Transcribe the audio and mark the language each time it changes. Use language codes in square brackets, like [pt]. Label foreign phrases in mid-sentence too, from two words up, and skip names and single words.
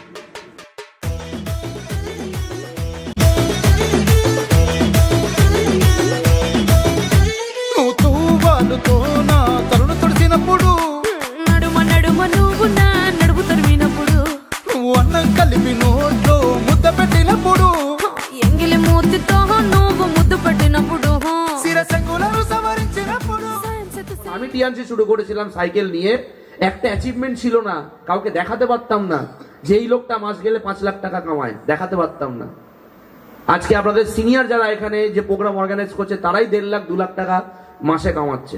[te] తరుణ తొడిసినప్పుడు నడుమ నడుమ నువ్వు నా నడుపు తరిమినప్పుడు నువ్వు అన్నం కలిపి నోట్లో ముద్ద పెట్టినప్పుడు ఎంగిలి మూతితో నువ్వు ముద్దు పెట్టినప్పుడు శిరసంగులను సవరించినప్పుడు। [bn] আমি টিএনসি শুরু করেছিলাম সাইকেল নিয়ে, একটা অ্যাচিভমেন্ট ছিল না, কাউকে দেখাতে পারতাম না যে এই লোকটা মাস গেলে 5 লাখ টাকা কামায়, দেখাতে পারতাম না। আজকে আপনাদের সিনিয়র যারা এখানে যে প্রোগ্রাম অর্গানাইজ করছে তারাই 1.5 লাখ 2 লাখ টাকা মাসে কামাচ্ছে।